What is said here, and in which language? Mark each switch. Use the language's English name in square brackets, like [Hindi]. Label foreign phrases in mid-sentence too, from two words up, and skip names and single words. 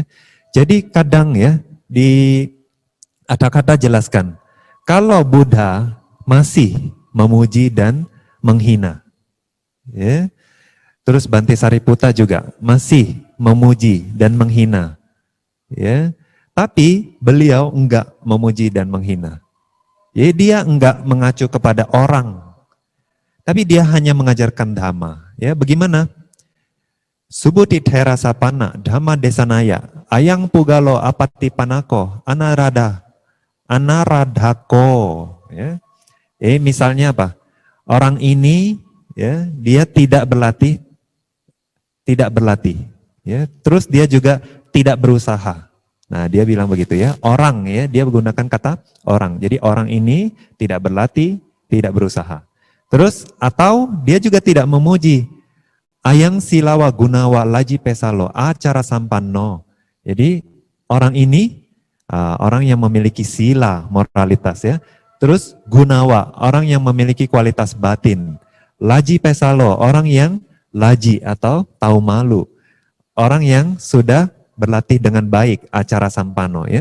[Indonesian] Jadi kadang, ya, di kata-kata jelaskan, kalau Buddha masih memuji dan menghina, ya, terus Bante Sariputta juga masih memuji dan menghina, ya, tapi beliau enggak memuji dan menghina. Ya, dia enggak mengacu kepada orang, tapi dia hanya mengajarkan dhamma. Ya, bagaimana? [Pali] Subhuti thera sapana, dhamma desanaya, ayang pugalo apati panako, anaradhako. [Indonesian] Ya. Misalnya apa? Orang ini, ya, dia tidak berlatih, ya. Terus dia juga tidak berusaha. Nah, dia bilang begitu, ya. Orang, ya, dia menggunakan kata orang. Jadi orang ini tidak berlatih, tidak berusaha. Terus atau dia juga tidak memuji. [Pali] Ayang silawa gunawa laji pesalo acara sampanno. [Indonesian] Jadi orang ini orang yang memiliki sila, moralitas, ya. Terus gunawa, orang yang memiliki kualitas batin. [Pali] Laji pesalo, [Indonesian] orang yang laji atau tahu malu. Orang yang sudah berlatih dengan baik, [Pali] acara sampano, [Indonesian] ya.